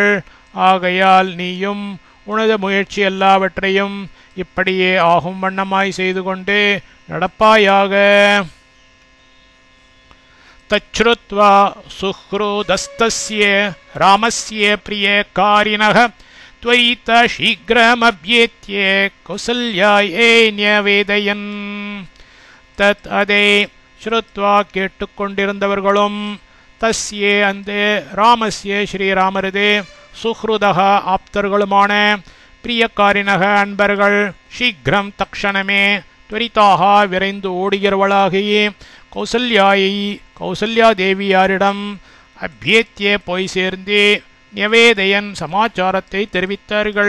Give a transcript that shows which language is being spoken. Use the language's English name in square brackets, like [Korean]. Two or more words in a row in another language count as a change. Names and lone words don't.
[Tamil] ஆகையால் நீயும் உனது முயற்சி எல்லாவற்றையும் இப்படியே ஆகும் வண்ணமாய் செய்து கொண்டு நடப்பாயாக. [Sanskrit] तच्छ्रुत्वा सुहृदस्तस्य रामस्य प्रियकारिणः त्वयित शीघ्रमभ्येत्य कौसल्यायै न्यवेदयन्. [Tamil] தத் அதை ஸ்ருத்வா கேட்டுக்கொண்டிருந்தவர்களும் தஸ்யே அந்த ராமஸ்ய ஸ்ரீராமரதே சுஹ்ருதக ஆப்தர்களுமான பிரியக்காரிணக அன்பர்கள் சீக்கிரம் தக்ஷணமே துவரிதாக விரைந்து ஓடுகிறவளாகியே கௌசல்யா தேவியாரிடம் அபியேத்திய போய் சேர்ந்து நிவேதையன் சமாச்சாரத்தை தெரிவித்தார்கள்.